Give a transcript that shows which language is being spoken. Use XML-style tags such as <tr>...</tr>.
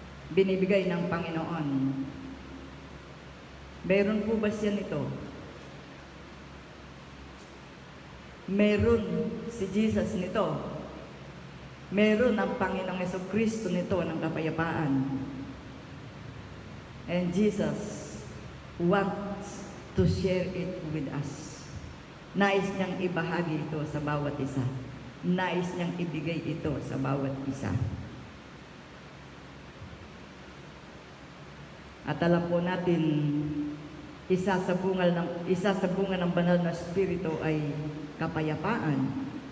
<tl>Binibigay ng Panginoon. Meron po ba siya nito? Meron si Jesus nito. Meron ang Panginoong Jesucristo nito ng kapayapaan.</tl> <en>And Jesus wants to share it with us.</en> <tl>Nais niyang ibahagi ito sa bawat isa. Nais niyang ibigay ito sa bawat isa. At alam po natin, isa sa bunga ng banal na espiritu ay kapayapaan.</tl>